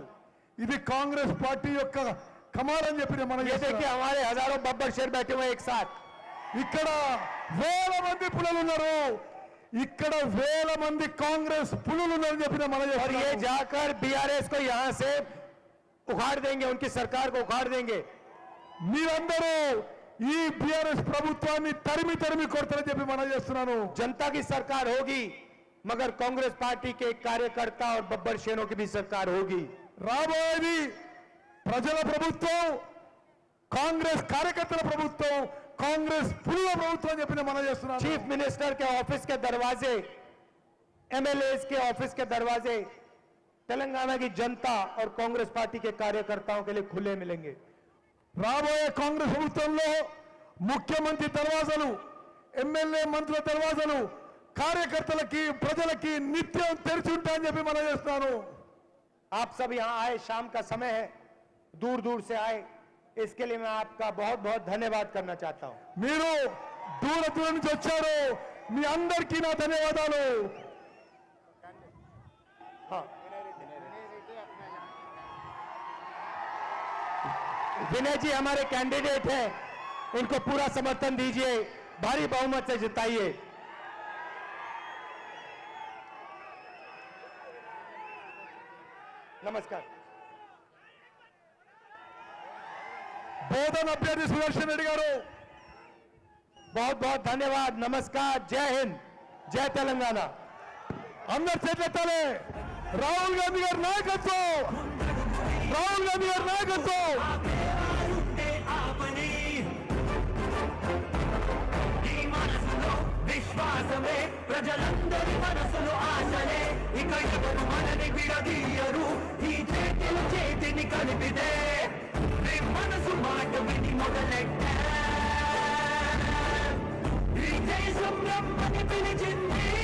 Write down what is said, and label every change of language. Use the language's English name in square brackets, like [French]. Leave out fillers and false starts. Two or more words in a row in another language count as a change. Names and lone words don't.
[Telugu] ఇది కాంగ్రెస్ పార్టీ యొక్క కమాల్ అని చెప్పి మనం [Hindi] ये देखिए हमारे हजारों बब्बर शेर बैठे हुए एक साथ. [Telugu] ఇక్కడ వేల మంది పులులు ఉన్నారు. ఇక్కడ వేల మంది కాంగ్రెస్ పులులు ఉన్నారని చెప్పిన మనం [Hindi] और ये जाकर बीआरएस को यहां से उखाड़ देंगे, उनकी सरकार को उखाड़ देंगे. [Telugu] మీరందరూ ఈ బీఆర్ఎస్ ప్రభుత్వాన్ని తరిమి కొడతారని చెప్పి మనం చేస్తున్నాను. [Hindi] जनता की सरकार होगी, मगर कांग्रेस पार्टी के कार्यकर्ता और बब्बर शेरों की भी सरकार होगी. [Telugu] రాబోయేది ప్రజల ప్రభుత్వం, కాంగ్రెస్ కార్యకర్తల ప్రభుత్వం, కాంగ్రెస్ పులుల ప్రభుత్వం అని చెప్పి మనం చేస్తున్నాను. [English] Chief Minister [Hindi] के ऑफिस के दरवाजे, एमएलए के ऑफिस के दरवाजे तेलंगाना की जनता और कांग्रेस पार्टी के कार्यकर्ताओं के लिए खुले मिलेंगे. [Telugu] రాబోయే కాంగ్రెస్ ప్రభుత్వంలో ముఖ్యమంత్రి దర్వాజాలు, ఎమ్మెల్యే మంత్రుల దర్వాజాలు కార్యకర్తలకి ప్రజలకి నిత్యం తెరిచి ఉంటాయని చెప్పి మనం చేస్తున్నాను. [Hindi] आप सब यहां आए, शाम का समय है, दूर दूर से आए, इसके लिए मैं आपका बहुत बहुत धन्यवाद करना चाहता हूं. [Telugu] మీరు దూర నుంచి వచ్చారు, మీ అందరికీ నా ధన్యవాదాలు. [Hindi] हाँ, विनय जी हमारे कैंडिडेट हैं, इनको पूरा समर्थन दीजिए, भारी बहुमत से जिताइए. नमस्कार. [Telugu] బోధన అభ్యర్థి సుదర్శన్ రెడ్డి గారు, [Hindi] बहुत बहुत धन्यवाद. नमस्कार. जय हिंद, जय तेलंगाना. [Telugu] అందరు చేతులెత్తాలి. రాహుల్ గాంధీ గారి నాయకత్వం, రాహుల్ గాంధీ గారి నాయకత్వం. విశ్వాసమే ప్రజలందరి మనసులు ఆశలే, ఇక ఎవరు మనని విడదీయరు, ఈ చేతిని కలిపితే మనసు మాట విని మొదలెట్టా, ఈ దేశం రమ్మని పిలిచింది.